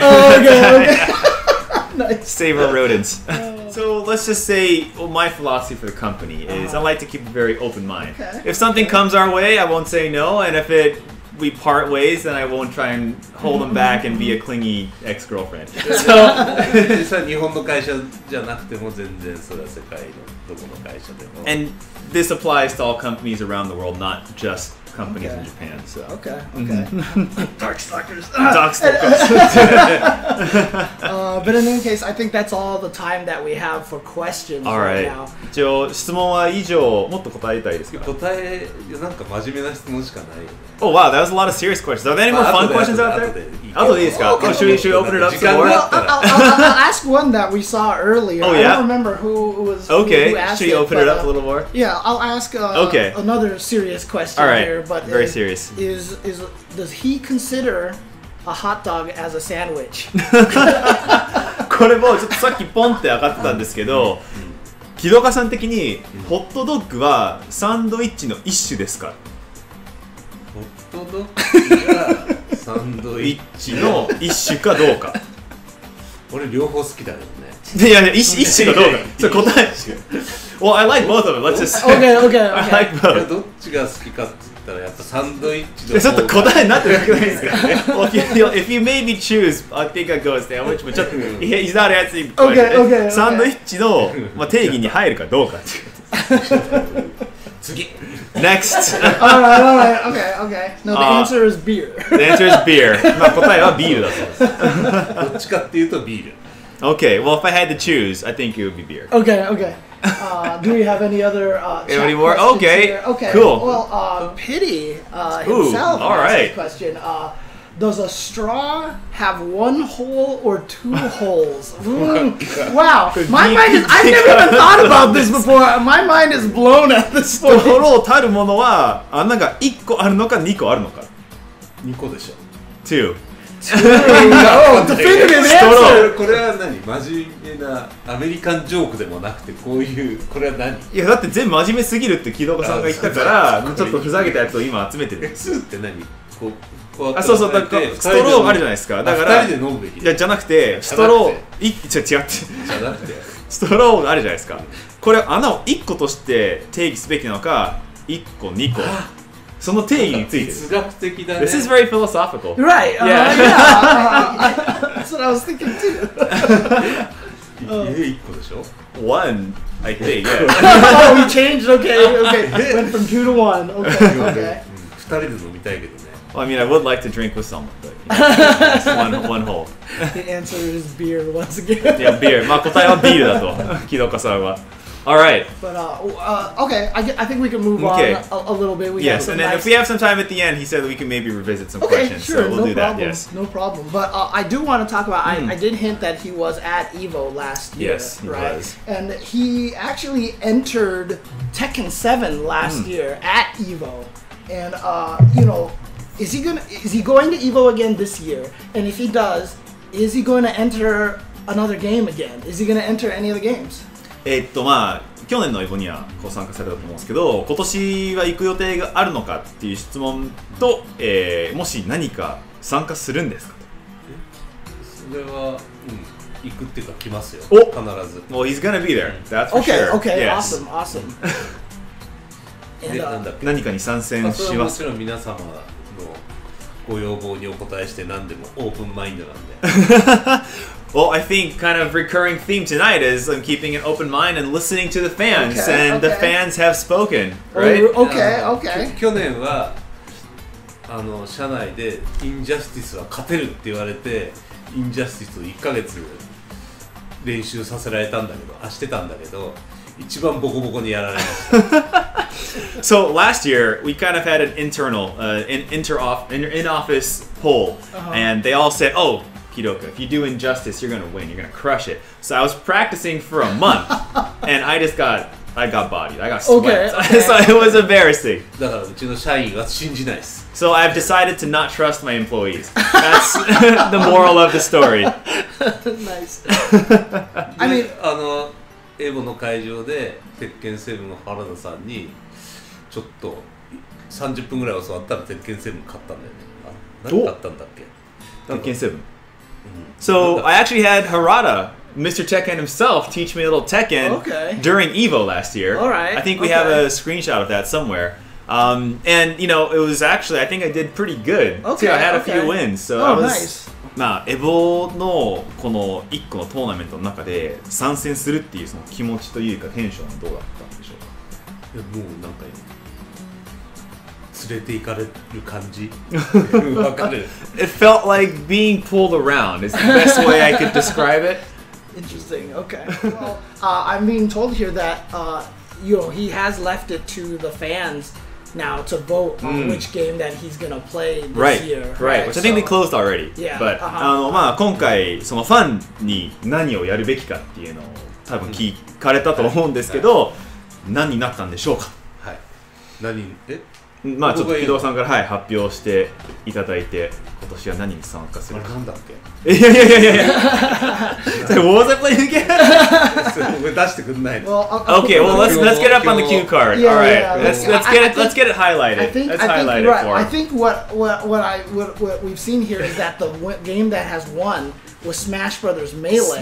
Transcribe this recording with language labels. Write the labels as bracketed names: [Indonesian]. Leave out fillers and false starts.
[English] Okay. Nice. Save our rodents. So let's just say, my philosophy for the company is I like to keep a very open mind. If something comes our way, I won't say no, and if we part ways, then I won't try and hold them back and be a clingy ex-girlfriend. So, [Japanese] 日本の会社じゃなくても全然それは世界のどこの会社でも。 [English] and this applies to all companies around the world, not just companies in Japan. So. Okay. Darkstalkers. Darkstalkers. But in any case, I think that's all the time that we have for questions right now. [Japanese] 一応質問は以上もっと答えたいですか？答えなんか真面目な質問しかないよね。 [English] Oh wow, that was a lot of serious questions. Are there any more fun questions out there? [Japanese] 後でいいですか？ [English] Should we open it up some more? Well, I'll ask one that we saw earlier. Oh yeah. I don't remember who was. Okay. Who asked Should we open it up a little more? Yeah, I'll ask another serious question here. But very serious. Does he consider a hot dog as a sandwich? [Japanese] これもちょっとさっきポンって上がってたんですけど、木戸さん的にホットドッグはサンドイッチの一種ですか？ホットドッグがサンドイッチの一種かどうか。俺両方好きだよね。いや一種かどうか。それ答え。 [English] Well, I like both of them. Let's just. Okay. I like both. [Japanese] どっちが好きかって言ったらやっぱサンドイッチの。ちょっと答えになってなくないですか？ [English] Well, if you made me choose, I think I'd go with sandwich. But [Japanese] ちょっと [English] he's not answering the question. [Japanese] サンドイッチの定義に入るかどうかっていう。次。 [English] Next. Alright. Okay. No, the answer is beer. The answer is beer. [Japanese] まあ答えはビールだそうです。どっちかっていうとビール。 [English] Okay, well, if I had to choose, I think it would be beer. Okay. Do we have any other any more? Okay. Here? Okay. Cool. Well, Piddy himself asked a question. Does a straw have one hole or two holes? Wow. My mind is. I've never even thought about this before. My mind is blown at this point. [Japanese] ストローたるものは穴が1個あるのか2個あるのか。 2個でしょ。 [English] 2. Oh, definitive answer. [Japanese] これは何？真面目なアメリカンジョークでもなくてこういうこれは何？いやだって全部真面目すぎるって木戸さんが言ったからちょっとふざけたやつを今集めてる。 2って何？そうだからストローあるじゃないですか。だから 2人で飲むべき。いやじゃなくてストロー違ってじゃなくてストローがあるじゃないですか。これ穴を1個として定義すべきなのか1個2個。その定義についてる。哲学的だね。 [English] This is very philosophical. Right. Yeah. That's what I was thinking too. [Japanese] 1個でしょ [English] One, I think. Yeah. Oh, we changed. Okay. Went from 2 to 1. Okay. [Japanese] 2人で飲みたいけどね。 [English] Well, I mean, I would like to drink with someone, but it's one hole. The answer is beer once again. Yeah, beer. [Japanese] まあ答えはビールだと、木戸さんは。 [English] All right. But okay, I think we can move on a little bit. Yes, and then if we have some time at the end, he said that we can maybe revisit some questions. Sure, so we'll do that. Yes. No problem. But I do want to talk about. I did hint that he was at Evo last year. Yes, he right? was. And he actually entered Tekken 7 last year at Evo, and is he going to Evo again this year? And if he does, is he going to enter another game again? Is he going to enter any of the games? [Japanese] まあ去年のエボにはご参加されたと思うんですけど、今年は行く予定があるのかっていう質問と、もし何か参加するんですかと。それは、行くっていうか来ますよ。お必ず。 [English] Well, he's gonna be there. That's for Okay, sure. okay, Yes. awesome, awesome. [Japanese] で、 [English] And, [Japanese] なんだっけ。何かに参戦それしますはもちろん皆様のご要望にお答えして何でもオープンマインドなんで。 [English] Well, I think kind of recurring theme tonight is I'm keeping an open mind and listening to the fans, Okay, and the okay. fans have spoken, right? Okay, okay. [Japanese] 去年は社内でインジャスティスは勝てるって言われてインジャスティスを1ヶ月練習させられたんだけどしてたんだけど一番ボコボコにやられました [English] So last year we kind of had an internal in-office poll, and they all said, "Oh, Kidooka, if you do Injustice, you're gonna win. You're gonna crush it." So I was practicing for a month, and I got bodied. I got swept. Okay. So it was embarrassing. [Japanese] だからうちの社員は信じないです [English] So I've decided to not trust my employees. That's the moral of the story. Nice. I mean, [Japanese] エボの会場で鉄拳7の原田さんにちょっと30分ぐらい教わったら鉄拳7勝ったんだよね何勝ったんだっけ [English] Tekken 7. So I actually had Harada, Mr. Tekken himself, teach me a little Tekken during Evo last year. All right. I think we have a screenshot of that somewhere. And you know, it was actually I think I did pretty good too. I had a few wins, so I was. Nice. [Japanese] まあエボのこの1個のトーナメントの中で参戦するっていうその気持ちというかテンションはどうだったんでしょうか。もうなんか連れて行かれる感じわかる [English] It felt like being pulled around is the best way I could describe it. Interesting. Okay. Well, I'm being told here that he has left it to the fans now to vote on which game that he's gonna play this year. Right. Which I think they closed already. Yeah. [Japanese] But まあ今回そのファンに何をやるべきかっていうのを多分聞かれたと思うんですけど、何になったんでしょうか。はい。まあちょっと木戸さんから発表していただいて今年は何に参加するか。なんだっけ？いや。 [English] What was I playing again? [Japanese] 出してくんないの。 [English] Okay, well let's get up on the cue card. Yeah, All right, yeah, let's get it highlighted. Let's highlight it for. I think what we've seen here is that the game that has won was Smash Brothers Melee.